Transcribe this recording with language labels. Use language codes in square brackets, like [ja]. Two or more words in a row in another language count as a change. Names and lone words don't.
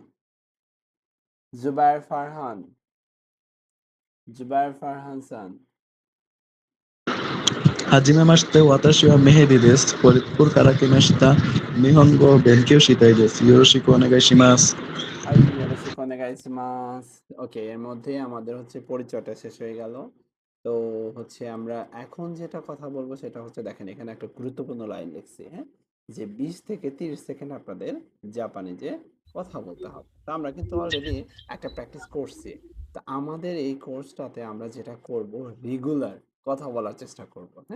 [ja] ズバイ・ファーハン。ズバイ・ファーハンさん。はじめまして。私はメヘディです。フォリップルから来ました。日本語を勉強したいです。よろしくお願いします。はい、よろしくお願いします。 [bn] ওকে, এর মধ্যে আমাদের হচ্ছে পরিচয়টা শেষ হয়ে গেল। তো হচ্ছে আমরা এখন যেটা কথা বলবো সেটা হচ্ছে দেখেন এখানে একটা গুরুত্বপূর্ণ লাইন লিখছি, হ্যাঁ? যে 20 থেকে 30 সেকেন্ড আপনাদের জাপানিজে কথা বলতে হবে। তো আমরা কিন্তু অলরেডি একটা প্র্যাকটিস করছি। তো আমাদের এই কোর্সটাতে আমরা যেটা করব রেগুলার কথা বলার চেষ্টা করব, হ্যাঁ?